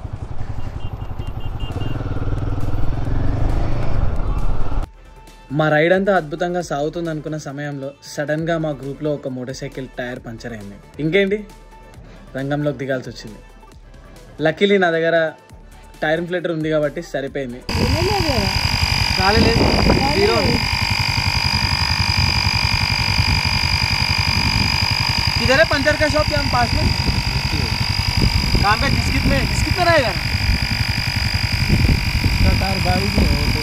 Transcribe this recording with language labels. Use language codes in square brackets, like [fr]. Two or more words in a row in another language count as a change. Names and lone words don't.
[te] మా రైడ్ అంతా అద్భుతంగా సాగుతుంది అనుకున్న సమయంలో సడన్గా మా గ్రూప్లో ఒక [en] motor cycle tire [te] పంచర్ అయింది. ఇంకేంటి, రంగంలోకి దిగాల్సి వచ్చింది. లక్కీలీ నా దగ్గర [en] tire inflator [te] ఉంది కాబట్టి సరిపోయింది. [hi] इधर है पंचर का शॉप यहाँ पास में. कहाँ पे? डिस्किट में रहेगा ना टायर गाड़ी में हो तो.